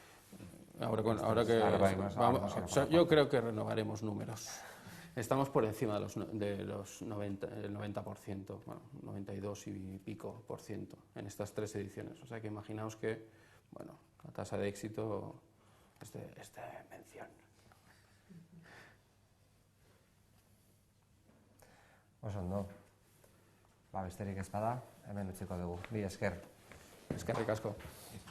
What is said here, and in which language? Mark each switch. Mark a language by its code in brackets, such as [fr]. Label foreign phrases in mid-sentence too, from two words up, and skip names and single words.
[es] Yo creo que renovaremos números. Estamos por encima de los 90%, el 90%, bueno, 92 y pico por ciento en estas 3 ediciones. O sea que imaginaos que, bueno, la tasa de éxito es de mención. [eu] Oso ondo. Besterik ez bada, hemen utziko dugu. Mila esker. Eskerrik asko.